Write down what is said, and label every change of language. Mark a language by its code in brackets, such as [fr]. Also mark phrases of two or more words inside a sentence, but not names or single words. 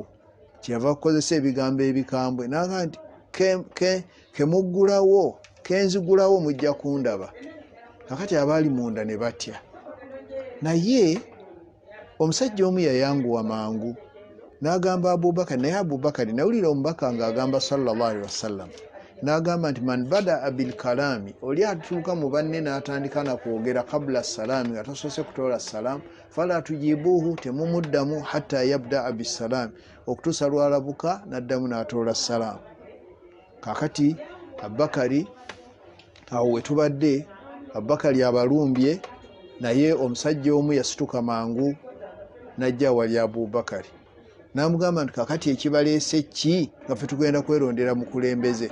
[lg] Kyeyava kukozesa ebigambo ebikambwe n'agamba nti kemuggulawo, kenzigulawo mujja kundaba. Kakati abaali munda ne batya. Naye omusajja omu yayanguwa mangu n'agamba Abubakari, naye Abubakari nawulira omubaka ng'agamba [ar] صلى الله عليه وسلم, [lg] n'agamba nti [ar] من بدأ بالكلام, [lg] oli atuuka mu banne n'atandika na kwogera [ar] قبل السلام [lg] nga tasoose kutoola salaamu, [ar] فلا تجيبوه, [lg] temumuddamu [ar] حتى يبدأ بالسلام, [lg] okutuusa lwalabuka n'addamu n'atoola salaamu. Kakati Abubakari awo we tubadde, Abubakari abalumbye, naye omusajja omu yasituka mangu n'ajja wali Abubakari n'amugamba nti kakati ekibaleese ki nga ffe tugenda kwerondera mukulembeze?